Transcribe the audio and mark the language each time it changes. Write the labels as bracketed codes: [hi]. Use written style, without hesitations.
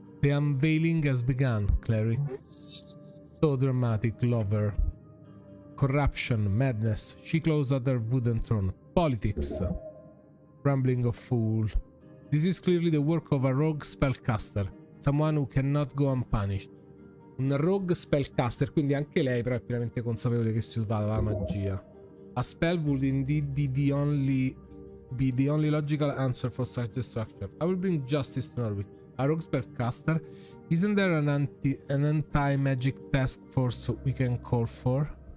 [en] The unveiling has begun, cleric. So dramatic, lover. Corruption, madness. She claws at her wooden throne. Politics. Rambling of fool. This is clearly the work of a rogue spellcaster. Someone who cannot go unpunished. [it] Un rogue spellcaster, quindi anche lei però è pienamente consapevole che si usa la magia. [en] A spell would indeed be the only logical answer for such destruction. I will bring justice to Norwich. A rogue spellcaster? Isn't there an anti-magic task force we can call for?